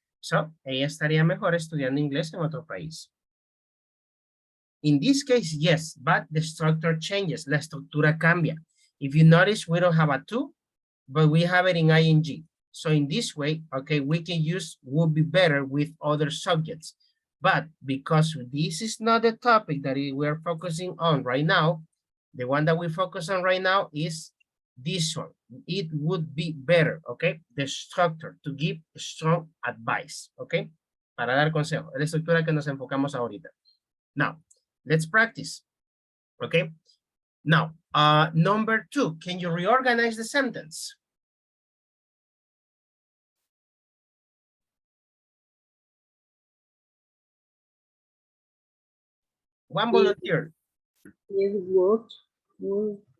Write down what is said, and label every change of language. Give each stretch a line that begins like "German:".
Spanish: So, ella estaría mejor estudiando inglés en otro país.
English: In this case, yes, but the structure changes.
Spanish: La estructura cambia.
English: If you notice, we don't have a to, but we have it in ing. So in this way, okay, we can use would be better with other subjects. But because this is not the topic that we're focusing on right now, the one that we focus on right now is this one. It would be better, okay? The structure to give strong advice, okay?
Spanish: Para dar consejo. Es la estructura que nos enfocamos ahorita.
English: Now, let's practice. Okay. Now, number 2, can you reorganize the sentence? One volunteer. It would